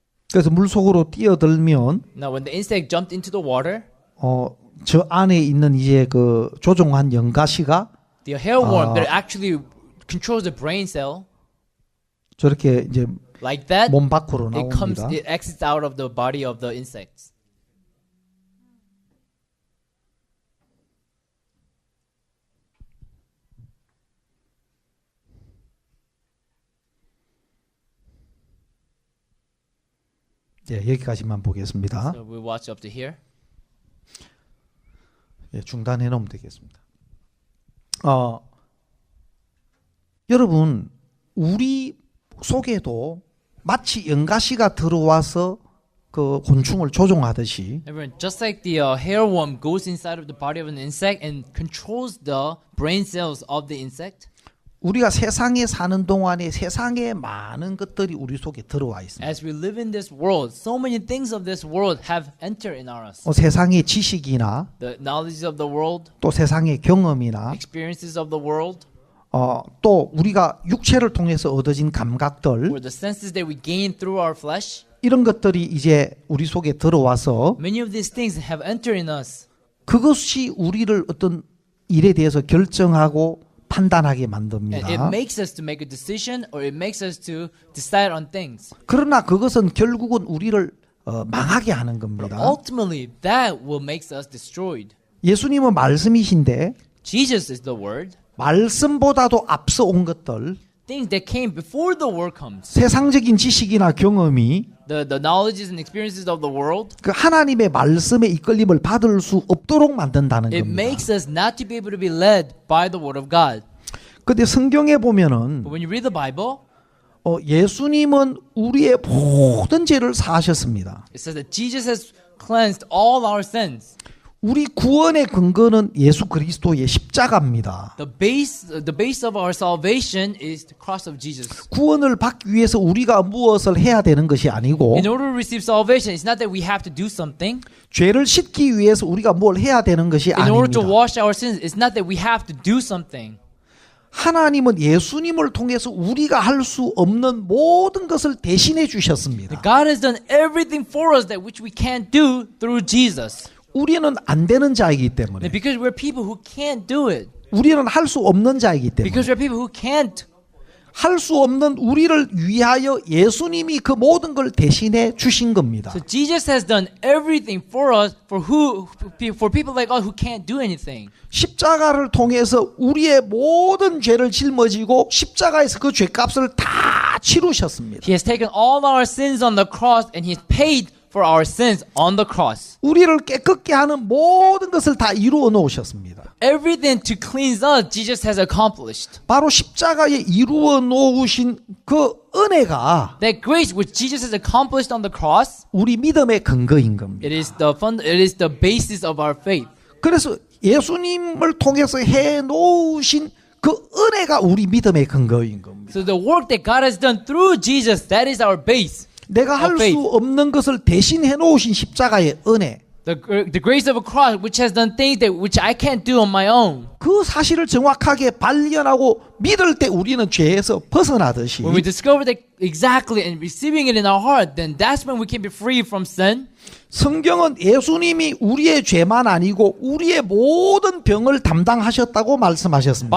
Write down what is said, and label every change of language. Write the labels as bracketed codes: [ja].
[ko] 그래서 물 속으로 뛰어들면 [en] Now when the insect jumped into the water, [ko] 저 안에 있는 이제 그 조종한 연가시가 [en] the hairworm that actually controls the brain cell, [ko] 저렇게 이제 [en] like that, [ko] 몸 밖으로 나옵니다. [en] it exits out of the body of the insects. [ko] 네, 여기까지만 보겠습니다. [en] So we'll watch up to here. [ko] 예, 중단해 놓으면 되겠습니다. 여러분, 우리 속에도 마치 연가시가 들어와서 그 곤충을 조종하듯이 [en] Everyone, just like the hairworm goes inside of the body of an insect and controls the brain cells of the insect, [ko] 우리가 세상에 사는 동안에 세상에 많은 것들이 우리 속에 들어와 있습니다. [en] As we live in this world, so many things of this world have entered in us. [ko] 세상의 지식이나 [en] The knowledge of the world, [ko] 또 세상의 경험이나 [en] experiences of the world, [ko] 또 우리가 육체를 통해서 얻어진 감각들 [en] or the senses that we gain through our flesh. [ko] 이런 것들이 이제 우리 속에 들어와서 [en] Many of these things have entered in us. [ko] 그것이 우리를 어떤 일에 대해서 결정하고 판단하게 [en] And it [ko] 만듭니다. [en] makes us to make a decision or it makes us to decide on things. [ko] 그러나 그것은 결국은 우리를 망하게 하는 겁니다. [en] Ultimately, that will make us destroyed. [ko] 예수님은 말씀이신데 [en] Jesus is the word. [ko] 말씀보다도 앞서 온 것들 [en] Things that came before the word comes. [ko] 세상적인 지식이나 경험이 [en] The knowledges and experiences of the world. [ko] 그 하나님의 말씀의 이끌림을 받을 수 없도록 만든다는 [en] It [ko] 겁니다. [en] makes us not to be able to be led by the word of God. [ko] 근데 성경에 보면은 [en] But when you read the Bible, [ko] 예수님은 우리의 모든 죄를 사하셨습니다. [en] it says that Jesus has cleansed all our sins. [ko] 우리 구원의 근거는 예수 그리스도의 십자가입니다. [en] The base of our salvation is the cross of Jesus. [ko] 구원을 받기 위해서 우리가 무엇을 해야 되는 것이 아니고 [en] In order to receive salvation, it's not that we have to do something. [ko] 죄를 씻기 위해서 우리가 뭘 해야 되는 것이 [en] In order to [ko] 아닙니다. [en] wash our sins, it's not that we have to do something. [ko] 하나님은 예수님을 통해서 우리가 할 수 없는 모든 것을 대신해 주셨습니다. [en] God has done everything for us that which we can't do through Jesus. [ko] 우리는 안 되는 자이기 때문에 [en] And because we're people who can't do it. [ko] 우리는 할 수 없는 자이기 때문에 [en] Because we're people who can't. [ko] 할 수 없는 우리를 위하여 예수님이 그 모든 걸 대신해 주신 겁니다. [en] So Jesus has done everything for us for people like us who can't do anything. [ko] 십자가를 통해서 우리의 모든 죄를 짊어지고 십자가에서 그 죄값을 다 치르셨습니다. [en] He has taken all our sins on the cross and he has paid for our sins on the cross. [ko] 우리를 깨끗게 하는 모든 것을 다 이루어 놓으셨습니다. [en] Everything to cleanse us, Jesus has accomplished. [ko] 바로 십자가에 이루어 놓으신 그 은혜가 [en] That grace which Jesus has accomplished on the cross, [ko] 우리 믿음의 근거인 겁니다. [en] it is the basis of our faith. [ko] 그래서 예수님을 통해서 해 놓으신 그 은혜가 우리 믿음의 근거인 겁니다. [en] So the work that God has done through Jesus, that is our base. [ko] 내가 할 수 없는 것을 대신해 놓으신 십자가의 은혜. [en] The grace of a cross which has done things that which I can't do on my own. [ko] 그 사실을 정확하게 발견하고 믿을 때 우리는 죄에서 벗어나듯이 [en] When we discover that exactly and receiving it in our heart, then that's when we can be free from sin. [ko] 성경은 예수님이 우리의 죄만 아니고 우리의 모든 병을 담당하셨다고 말씀하셨습니다.